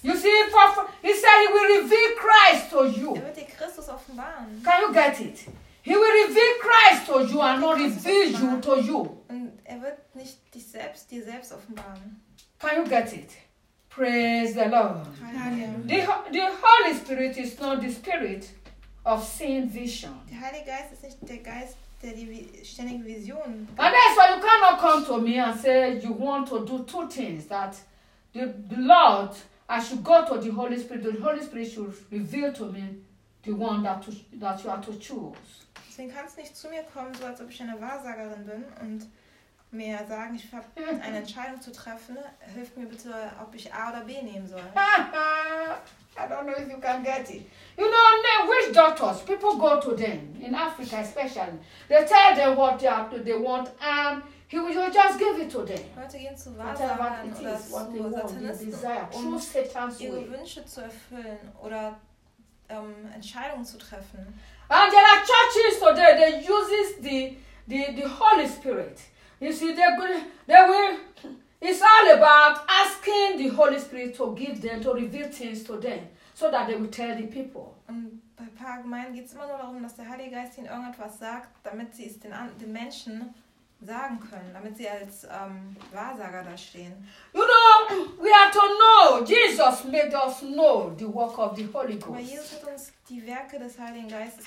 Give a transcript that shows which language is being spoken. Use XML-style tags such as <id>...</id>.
<en>You see, he said he will reveal Christ to you.</en> <de>Er wird dir Christus offenbaren.</de> <en>Can you get it? He will reveal Christ to you and not reveal you to you.</en> <de>Und er wird nicht dich selbst dir selbst offenbaren.</de> <en>Can you get it? Praise the Lord. Hallelujah. The Holy Spirit is not the spirit of seeing vision.</en> <de>Der Heilige Geist ist nicht der Geist, der die ständige Vision.</de> <en>And that's why you cannot come to me and say you want to do two things, that the Lord, I should go to the Holy Spirit should reveal to me the one that you are to choose.</en> <de>Deswegen kannst du nicht zu mir kommen, so als ob ich eine Wahrsagerin bin und mir sagen, ich habe eine Entscheidung zu treffen. Hilf mir bitte, ob ich A oder B nehmen soll.</de> <en>I don't know if you can get it. You know, which doctors? People go to them, in Africa especially. They tell them what they have to, they want, and he will just give it to them.</en> <de>Leute gehen zu Wahrsagern oder zu Satanisten, um ihre Wünsche zu erfüllen oder Entscheidungen zu treffen.</de> <en>And there are churches today, they use the Holy Spirit. You see, they will. It's all about asking the Holy Spirit to give them, to reveal things to them, so that they will tell the people.</en> <de>Und bei paar Gemeinden geht es immer nur darum, dass der Heilige Geist ihnen irgendetwas sagt, damit sie es den Menschen sagen können, damit sie als Wahrsager da stehen.</de> <en>You know, we are to know. Jesus made us know the work of the Holy Ghost.</en> <de>Aber Jesus hat uns die Werke des Heiligen Geistes</de>